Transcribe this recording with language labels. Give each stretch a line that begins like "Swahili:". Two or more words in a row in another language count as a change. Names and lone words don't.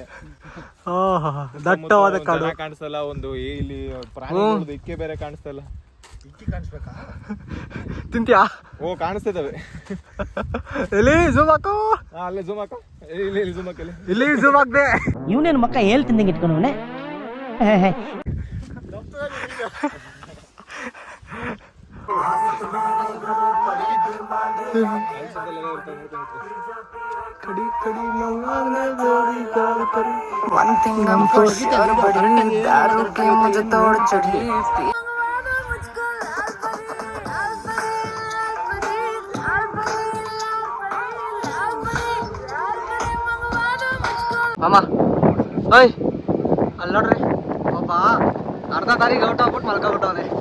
Kannada: ದಟ್ಟವಾದ ಕಾಡು ಕಾಣಿಸ್ತಲ್ಲ. ಒಂದು ಇಲ್ಲಿ ಪ್ರಾಣಿಗಳದ್ದು ಇಕ್ಕೆ ಬೇರೆ ಕಾಣಿಸ್ತಲ್ಲ. ಇಕ್ಕಿ ಕಾಣಿಸ್ಬೇಕಾ? ತಿಂತ್ಯಾ? ಓ ಕಾಣಿಸ್ತದವೆ. ಎಲ್ಲಿ ಝೂಮ್ ಹಾಕು. ಅಲ್ಲೇ ಝೂಮ್ ಹಾಕು. ಇಲ್ಲಿ ಝೂಮ್ ಹಾಕಲಿ. ಇಲ್ಲಿ ಝೂಮ್ ಹಾಕ್ದೆ. ಇವನೇನು ಮಕ್ಕ ಹೇಳ್ತಿದ್ದಂಗೆ ಇಟ್ಕೊಂಡವನೆ.
English: One thing I'm for sure, buddy,
Hindi: दारू के मुझे तोड़ चढ़ी.
Kannada: ಮಾಮ, ಓಯ್ ಅಲ್ಲಿ ನೋಡ್ರಿ, ಒಬ್ಬ ಅರ್ಧ ದಾರಿಗೆ ಔಟ್ ಆಗ್ಬಿಟ್ಟು ಮಲ್ಕೊಬಿಟ್ಟವನೆ.